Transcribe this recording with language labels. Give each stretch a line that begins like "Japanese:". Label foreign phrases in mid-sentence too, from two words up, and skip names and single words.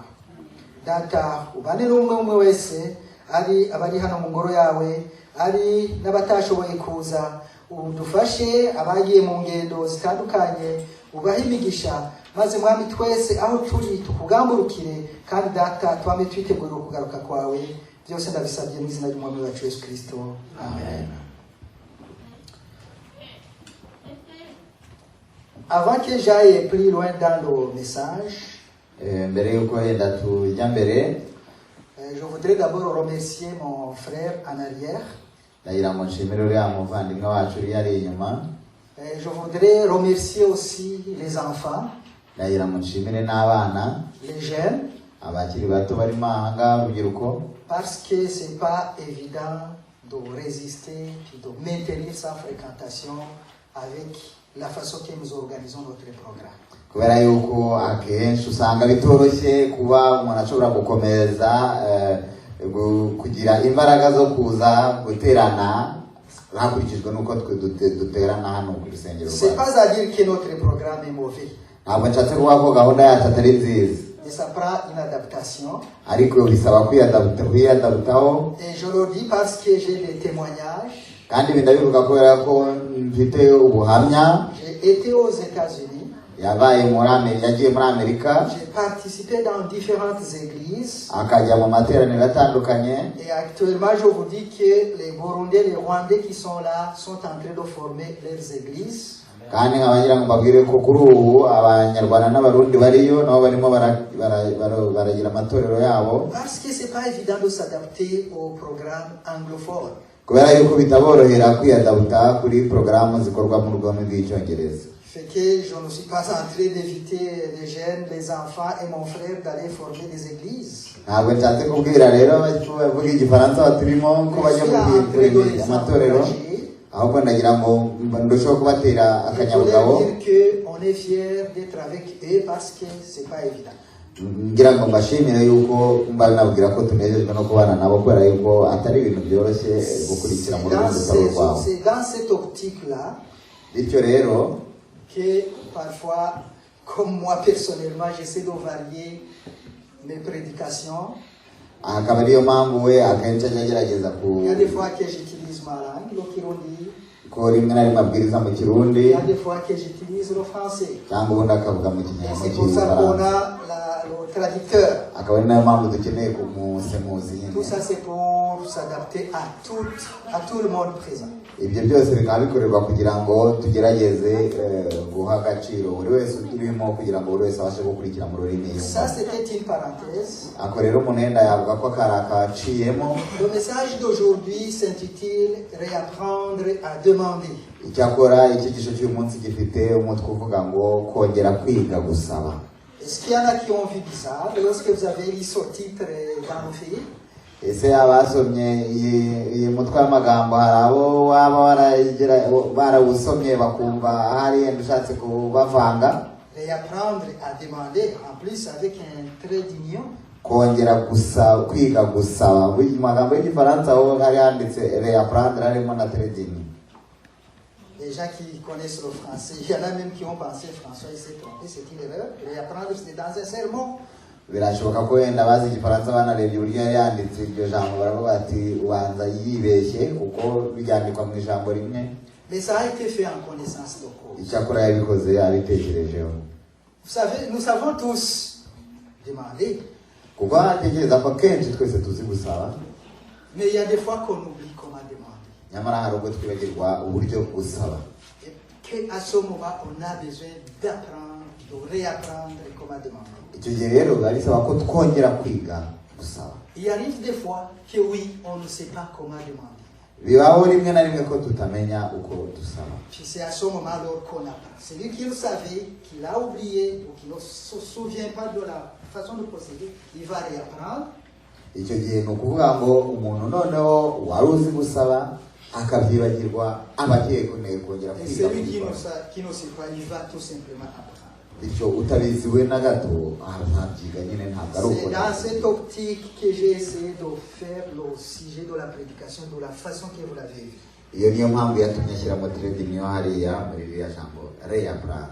Kinyarwanda: Data ubane n'umwe wese, ari abari hano mu ngoro yawe, ari n'abatashoboye kuza, udufashe abagiye mu ngendo zitandukanye, ubahe imigisha, maze mwami twese aho turi tukugamburukire, kandi data twame twitegurira ukugaruka kwawe. Byose ndabisabye mu izina ry'umwami wacu Yesu Kristo. Amen.
French: Avant que j'aille plus loin dans le message, je voudrais d'abord remercier mon frère en arrière. Je voudrais remercier aussi les enfants, les jeunes, parce que c'est pas évident de résister, de maintenir sa fréquentation avec la façon que nous organisons notre programme.
Kinyarwanda: Kubera yuko akenshi usanga bitoroshye kuba umuntu ashobora gukomeza kugira imbaraga zo kuza guterana hakurikijwe nuko duterana hano ku rusengero.
French: C'est pas à dire que notre programme est mauvais.
Kinyarwanda: Ntabwo nshatse kuvuga ko gahunda yacu atari nziza.
French: Et ça prend une adaptation.
Kinyarwanda: Ariko bisaba kwiyadaptaho.
French: Et je le dis parce que j'ai des témoignages.
Kinyarwanda: Kandi bindabivuga kubera ko mfite ubuhamya.
French: J'ai été aux États-Unis.
Kinyarwanda: Yabaye yagiye muri Amerika.
French: J'ai participé dans différentes églises.
Kinyarwanda: Akajya mu materaniro atandukanye.
French: Et actuellement, je vous dis que les Burundais, les Rwandais qui sont là sont en train de former leurs églises.
Kinyarwanda: Kandi nkabagira ngo mbabwire ko kuri ubu abanyarwanda n'abarundi bariyo nabo barimo baragira amatorero yabo.
French: Parce que c'est pas évident de s'adapter au programme anglophone.
Kinyarwanda: Kubera yuko bitaborohera kwiyadapta kuri porogaramu zikorwa mu rurimi rw'icyongereza.
French: Fait que je ne suis pas en train d'éviter les jeunes, les enfants et mon frère d'aller former des églises.
Kinyarwanda: Ntabwo nshatse kubwira rero bavuga igifaransa baturimo ko bajya mu amatorero, ahubwo ndagira ngo ndusheho kubatera akanyabugabo.
French: On est fiers d'être avec eux parce que c'est pas évident.
Kinyarwanda: Ngira ngo mbashimire yuko mbanabwira ko tunejejwe no kubana nabo kubera yuko atari ibintu byoroshye gukurikira mu rugendo rwabo.
French: C'est dans cette optique-là
Kinyarwanda: bityo rero
French: que parfois, comme moi personnellement, j'essaie de varier mes prédications.
Kinyarwanda: Akaba ariyo mpamvu we akenshi agerageza
French: Il y a des fois que j'utilise ma langue, le Kirundi.
Kinyarwanda: Ko rimwe na rimwe abwiriza mu Kirundi.
French: Il y a des fois que j'utilise le français.
Kinyarwanda: Cyangwa ubundi akavuga mu Kinyarwanda.
French: C'est pour ça qu'on a le traducteur.
Kinyarwanda: Akaba ari nayo mpamvu dukeneye kumusemuzi.
French: Tout ça c'est pour s'adapter à tout le monde présent.
Kinyarwanda: Ibyo byose bikaba bikorerwa kugira ngo tugerageze guha agaciro buri wese urimo kugira ngo buri wese abashe gukurikira mu rurimi yumva.
French: Ça c'était une parenthèse.
Kinyarwanda: Ako rero umunenda yavuga ko karakaciyemo.
French: Le message d'aujourd'hui s'intitule réapprendre à demander.
Kinyarwanda: Icyakora icyigisho cy'uyu munsi gifite umutwe uvuga ngo kongera kwiga gusaba.
French: Est-ce qu'il y en a qui ont vu bizarre lorsque vous avez lu ce titre dans le film?
Kinyarwanda: Ese abasomye iyi mutwe y'amagambo hari abo waba barawusomye bakumva hari yenda ushatse kubavanga.
French: Réapprendre à demander, en plus avec un trait d'union.
Kinyarwanda: Kongera gusaba, kwiga gusaba. Mu magambo y'igifaransa aho hari handitse réapprendre harimo na
French: trait d'union. Les gens qui connaissent le français, il y en a même qui ont pensé François il s'est trompé, c'est une erreur. Réapprendre c'était dans un sermon.
Kinyarwanda: Birashoboka ko wenda bazi igifaransa banarebye uburyo yanditse iryo jambo baravuga ati ubanza yibeshye kuko byandikwa mu ijambo rimwe.
French: Mais ça a été fait en connaissance de cause.
Kinyarwanda: Icyakora yabikoze abitekerejeho.
French: Vous savez, nous savons tous demander.
Kinyarwanda: kuko atekereza ko akenshi twese tuzi gusaba,
French: mais il y a des fois qu'on oublie comment demander.
Kinyarwanda: nyamara hari ubwo twibagirwa uburyo gusaba.
French: Et qu'à ce moment, on a besoin d'apprendre, de réapprendre comment demander.
Kinyarwanda: Icyo gihe rero biba bisaba ko twongera kwiga gusaba.
French: Il arrive des fois que oui, on ne sait pas comment demander.
Kinyarwanda: Bibaho rimwe na rimwe ko tutamenya uko dusaba.
French: Puis c'est à ce moment alors qu'on apprend. Celui qui le savait, qui l'a oublié ou qui ne se souvient pas de la façon de procéder, il va réapprendre.
Kinyarwanda: Icyo gihe ni ukuvuga ngo umuntu noneho wari uzi gusaba akabyibagirwa aba agiye kongera
French: Et
Kinyarwanda: kwiga
French: celui qui
Kinyarwanda: kubikora.
French: ne sait pas, il va tout simplement apprendre.
Kinyarwanda: Bityo utabiziwe na gato ntabyiga nyine ntabwo ari
French: C'est
Kinyarwanda: uko.
French: dans cette optique que j'ai essayé de faire le sujet de la prédication de la façon que vous l'avez vu.
Kinyarwanda: Iyo niyo mpamvu yatumye ashyiramo televiziyo hariya muri ririya jambo reapprendre.